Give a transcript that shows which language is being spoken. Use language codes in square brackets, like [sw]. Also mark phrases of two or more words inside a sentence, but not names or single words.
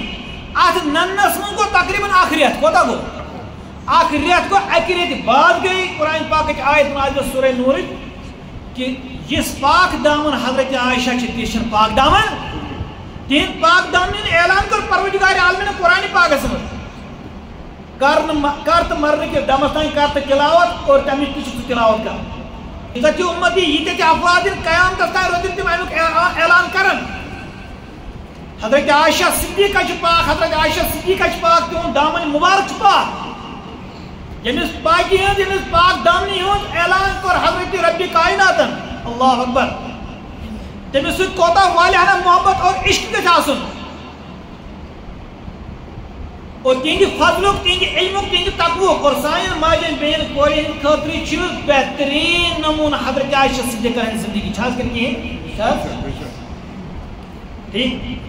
[ks] اتھ نننس منٛز گوٚو تقریٖباً اکھ رٮ۪تھ کوتاہ گوٚو اکھ رٮ۪تھ گوٚو اکہِ ریٚتہِ بعد گٔے قرآن پاکٕچ آیت نازِل سورہ نوٗرٕچ کہ یُس پاک دامن حضرت عائشہ چھِ تہِ چھِنہٕ پاک دامن تِہنٛدِ پاک دامنہِ اعلان کوٚر پروردگار عالمینن قرآن پاکس منٛز کر تہٕ مرنہٕ کِس دمس تانۍ کر تہٕ تلاوت اور تمِچ تہِ چھُ ژٕ تلاوت کران. ییٖژاہ تہِ اُمتی ییٖتیاہ تہِ افراد یِن قیامتس تانۍ روزن تِم امیُک اعلان کران. حضرت عائشہ صدیقہ چھِ پاک حضرت عائشہ صدیقہ چھِ پاک تِہُنٛد دامن مبارک چھُ پاک. ییٚمِس پاکی ہٕنٛز ییٚمِس پاک دامنی ہُنٛد اعلان کوٚر حضرت ربِ کائناتن اللہ اکبر. تٔمِس سۭتۍ کوتاہ والیاہ محبت اور عشق گژھِ آسُن اور تِہنٛدِ فضلُک تِہنٛدِ علمُک تِہنٛدِ تقوُک اور سانٮ۪ن ماجٮ۪ن بیٚنٮ۪ن کورٮ۪ن ہٕنٛدِ خٲطرٕ چھُ بہتریٖن نموٗنہٕ حضرت عائشہ صدیقہ ہٕنٛز زندگی چھِ حظ کِنہٕ کِہیٖنۍ ٹھیک.